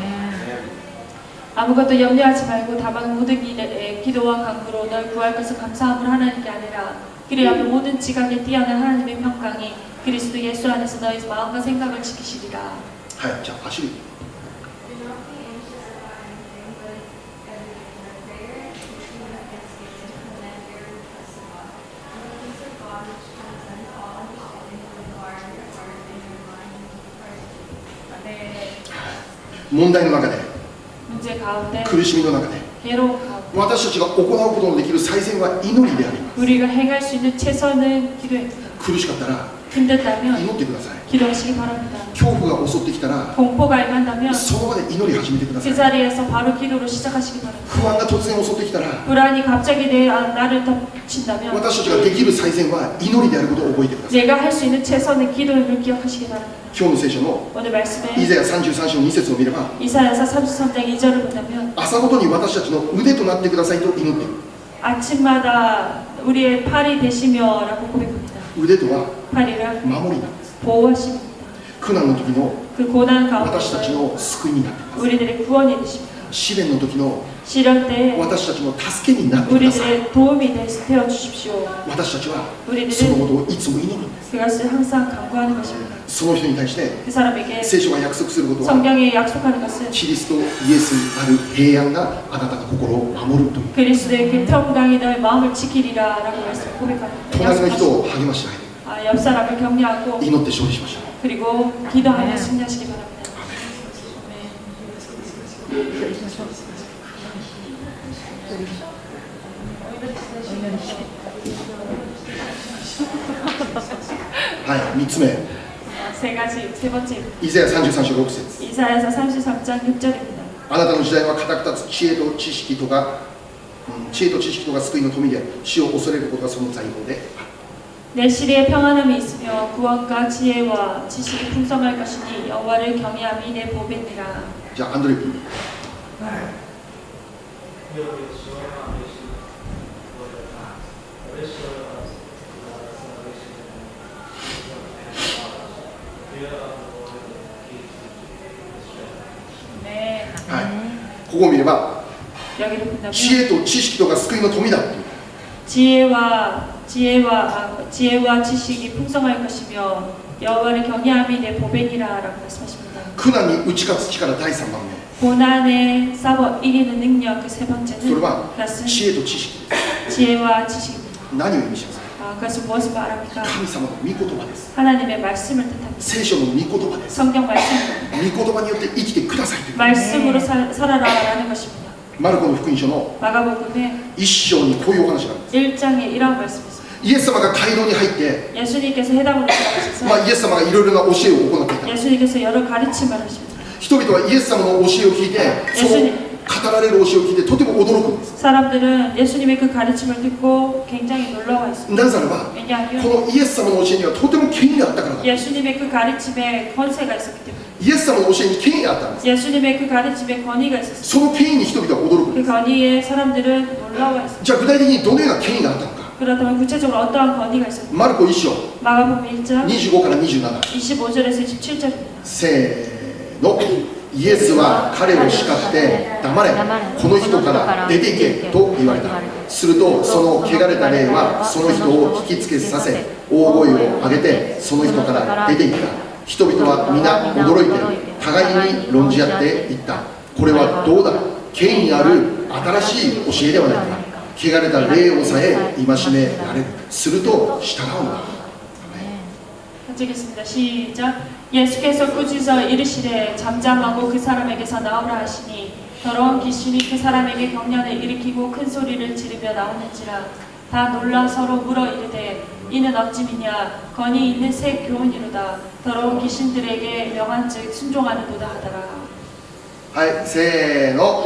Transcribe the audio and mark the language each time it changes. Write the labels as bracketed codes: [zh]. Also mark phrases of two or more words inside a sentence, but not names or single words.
[ko] 아무것도 염려하지 말고 다만 모든 일에 기도와 간구로 널 구할 것을 감사함으로 하나님께 아니라 그리하면 모든 지각에 뛰어난 하나님의 평강이 그리스도 예수 안에서 너희 마음과 생각을 지키시리라. [ja] はい、じゃあ走る。 [en] Do not be anxious about anything, but everything by prayer, petition, and thanksgiving, and let your requests to God. And the peace of God, which transcends all understanding, will guard your heart and your mind in Christ Jesus. [ko] 네, [ja] 問題の中で [ko] 문제 가운데 [ja] 苦しみの中で [ko] 괴로움 가운데 [ja] 私たちが行うことのできる最善は祈りであります。 [ko] 우리가 행할 수 있는 최선은 기도입니다. [ja] 苦しかったら [ko] 힘들다면 [ja] 祈ってください。 [ko] 기도하시기 바랍니다. [ja] 恐怖が襲ってきたら [ko] 공포가 임한다면 [ja] その場で祈り始めてくださ [ko] 그 [ja] い。 [ko] 자리에서 바로 기도로 시작하시기 바랍니다. [ja] 不安が突然襲ってきたら [ko] 불안이 갑자기 나를 덮친다면 [ja] 私たちができる最善は祈りであることを覚えてください。 [ko] 내가 할 수 있는 최선의 기도임을 기억하시기 바랍니다. [ja] 今日の聖書の [ko] 오늘 [ja] イ [ko] 말씀에 [ja] ザヤ33章2節を見れば [ko] 이사야서 33장 2절을 본다면 [ja] 朝ごとに私たちの腕となってくださいと祈っている。 [ko] 아침마다 우리의 팔이 되시며라고 고백합니다. [ja] 腕とは [ko] 팔이란 [ja] 守りなんです。 [ko] 보호하십니다. [ja] 苦難の時の [ko] 그 고난 [ja] 私たち [ko] 가운데 [ja] の救いになっています。 [ko] 우리들의 구원이 되십니다. [ja] 試練の時の [ko] 시련 때 [ja] 私たちの助けになってください。 [ko] 우리들의 도움이 되어 주십시오. [ja] 私たちはその [ko] 우리들은 [ja] ことをいつも祈るんです。 [ko] 그것을 항상 간구하는 것입니다. [ja] その人に対して [ko] 그 사람에게 [ja] 聖書が約束することは [ko] 성경에 약속하는 것은 [ja] キリストイエスにある平安があなたの心を守るという [ko] 그리스도의 그 평강이 너의 마음을 지키리라라고 말씀 고백합니다. [ja] 隣の人 [ko] 약속하십니다. [ja] を励ましてあげて [ko] 옆 사람을 격려하고 [ja] 祈って勝利しましょう。 [ko] 그리고 기도하며 승리하시기 바랍니다. 네. [ja] はい、3つ目 [ko] 세 가지 세 번째 [ja] イザヤ33章6節 [ko] 이사야서 33장 6절입니다. [ja] あなたの時代は固く立つ知恵と知識とが救いの富で死を恐れることがその財宝である。 [ko] 내 시리에 평안함이 있으며 구원과 지혜와 지식이 풍성할 것이니 여호와를 경외함이 내 보배니라. [ja] じゃあアンドレ君 [ko] 네. [ja] はい、ここを見れば [ko] 여기를 본다면 [ja] 知恵と知識とが救いの富だっていう [ko] 지혜와 지식이 풍성할 것이며 여호와를 경외함이 내 보배니라라고 말씀하십니다. [ja] 苦難に打ち勝つ力第3番目 [ko] 고난에 싸워 이기는 능력 그 세 [ja] それ [ko] 번째는 [ja] は [ko] 그것은 [ja] 知恵と知識です [ko] 지혜와 지식입니다. [ja] 何を意味しますか [ko] 그것은 무엇을 말합니까? [ja] 神様の御言葉です [ko] 하나님의 말씀을 뜻합니다. [ja] 聖書の御言葉です [ko] 성경 말씀입니다. [ja] 御言葉によって生きてくださいという [ko] 말씀으로 살아라라는 것입니다. [ja] マルコの福音書の [ko] 마가복음의 [ja] 一章にこういうお話があるんです [ko] 1장에 이런 말씀이 있습니다. [ja] イエス様が街道に入って [ko] 예수님께서 해당으로 들어가셔서 [ja] イエス様がいろいろな教えを行っていた [ko] 예수님께서 여러 가르침을 하십니다. [ja] 人々はイエス様の教えを聞いてその語られる教えを聞いてとても驚くんです。 [ko] 사람들은 예수님의 그 가르침을 듣고 굉장히 놀라워 했습니다. [ja] なぜならば [ko] 왜냐하면 [ja] このイエス様の教えにはとても権威があったからだ。 [ko] 예수님의 그 가르침에 권세가 있었기 때문에 [ja] イエス様の教えに権威があったんです。 [ko] 예수님의 그 가르침에 권위가 있었습니다. [ja] その権威に人々は驚くん [ko] 그 [ja] です。 [ko] 권위에 사람들은 놀라워했습니다. [ja] じゃあ具体的にどのような権威があったのか。 [ko] 그렇다면 구체적으로 어떠한 권위가 있었는지 [ja] マルコ1章 [ko] 마가복음 1장 [ja] 25 から27 [ko] 25절에서 27절입니다. [ja] せーの。イエスは彼を叱って黙れ、この人から出ていけと言われた。するとその汚れた霊はその人を引きつけさせ、大声を上げてその人から出ていった。人々は皆驚いて互いに論じ合っていった。これはどうだ、権威ある新しい教えではないか。汚れた霊をさえ戒められる。すると従うのだ。 [ko] 같이 읽겠습니다. 시작. 예수께서 꾸짖어 이르시되 잠잠하고 그 사람에게서 나오라 하시니 더러운 귀신이 그 사람에게 경련을 일으키고 큰 소리를 지르며 나오는지라. 다 놀라 서로 물어 이르되 이는 어찌미냐. 권위 있는 새 교훈이로다. 더러운 귀신들에게 명한즉 순종하는도다 하더라. [ja] はい、せーの。